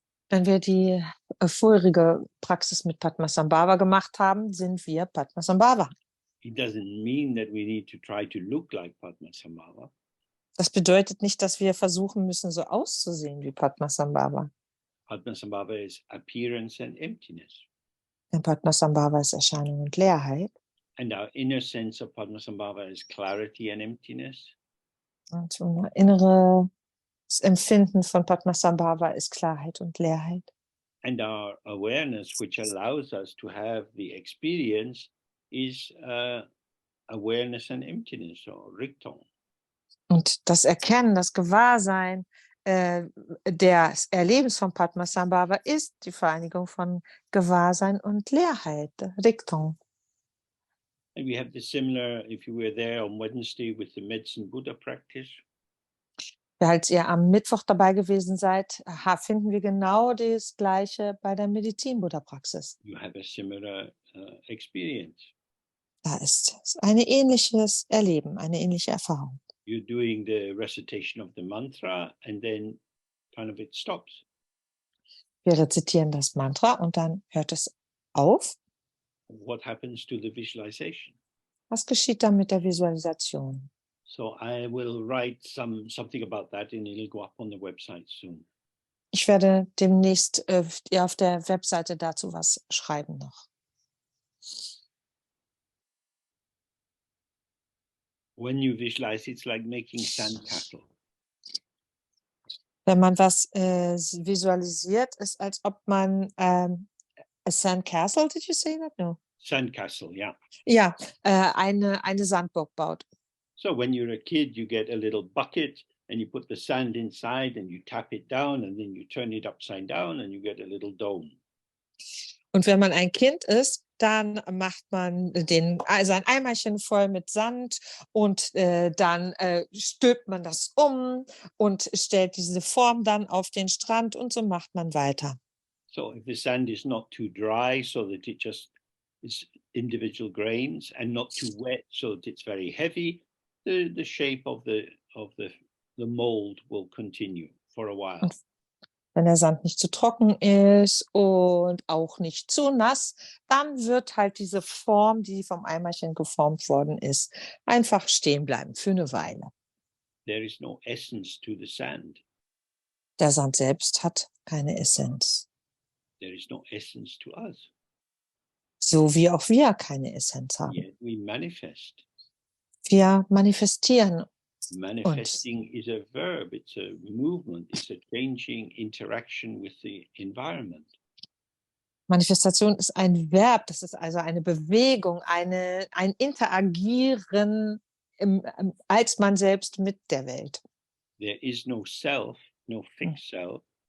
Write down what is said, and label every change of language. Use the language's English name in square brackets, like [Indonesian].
[German] Wenn wir die vorherige Praxis mit Padmasambhava gemacht haben, sind wir Padmasambhava. [English] It doesn't mean that we need to try to look like Padmasambhava. [German] Das bedeutet nicht, dass wir versuchen müssen, so auszusehen wie Padmasambhava. [English] Padmasambhava is appearance and emptiness. [German] Denn Padmasambhava ist Erscheinung und Leerheit. [English] And our inner sense of Padmasambhava is clarity and emptiness. [German] Und so ein inneres Empfinden von Padmasambhava ist Klarheit und Leerheit. [English] And our awareness, which allows us to have the experience, is awareness and emptiness, or Rikton. [German] Und das Erkennen, das Gewahrsein des Erlebens von Padmasambhava ist die Vereinigung von Gewahrsein und Leerheit, Rikton. [English] And we have the similar, if you were there on Wednesday with the Medicine Buddha practice. [German] Als ihr am Mittwoch dabei gewesen seid, finden wir genau das Gleiche bei der Medizin-Buddha-Praxis. [English] You have a similar experience. [German] Da ist ein ähnliches Erleben, eine ähnliche Erfahrung. [English] You're doing the recitation of the mantra and then kind of it stops. [German] Wir rezitieren das Mantra und dann hört es auf. [English] What happens to the visualization? [German] Was geschieht dann mit der Visualisation? [English] So I will write something about that and it'll go up on the website soon. [German] Ich werde demnächst auf der Webseite dazu was schreiben noch. [English] When you visualize, it's like making sandcastle. [German] Wenn man was visualisiert, ist, als ob man [English] a sandcastle, did you say that? No. Sandcastle, yeah. [German] Ja, eine Sandburg baut. [English] So when you're a kid, you get a little bucket and you put the sand inside and you tap it down and then you turn it upside down and you get a little dome. [German] Und wenn man ein Kind ist, dann macht man sein Eimerchen voll mit Sand und dann stülpt man das um und stellt diese Form dann auf den Strand und so macht man weiter. [English] So if the sand is not too dry so that it just is individual grains and not too wet so that it's very heavy, the shape of the mold will continue for a while. [German] Und wenn der Sand nicht zu trocken ist und auch nicht zu nass, dann wird halt diese Form, die vom Eimerchen geformt worden ist, einfach stehen bleiben für eine Weile. [English] There is no essence to the sand. [German] Der Sand selbst hat keine Essenz. [English] There is no essence to us. [German] So wie auch wir keine Essenz haben. [English] Yet we manifest. [German] Wir manifestieren [English] Manifesting is a verb, it's a movement, it's a changing interaction with the environment. [German] Manifestation ist ein Verb, das ist also eine Bewegung, ein Interagieren als man selbst mit der Welt. [English] There is no self, no fixed self.